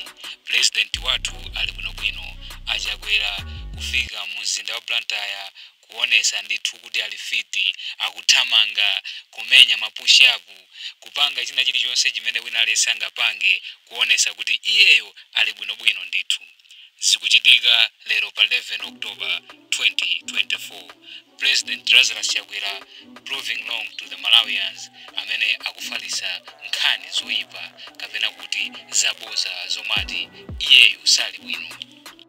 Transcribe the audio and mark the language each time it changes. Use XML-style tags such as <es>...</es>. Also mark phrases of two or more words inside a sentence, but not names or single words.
<ny>President wathu ali bwinobwino Chakwera kufika mzinda wa Blantyre kuonesa ndithu kuti ali fiti akuthamanga kumenya mapushapu kupanga china chilichonse chimene wina alesa angapange kuonesa kuti iyeyo ali bwinobwino ndithu. Zikuchitika lero pa 11 October 2024. President Lazarus Chakwera</ny> <en>proving wrong to the Malawians</en> <ny>amene akufalisa nkhani zoyipa kapena kuti zaboza zomati iyeyo sali bwino.</ny>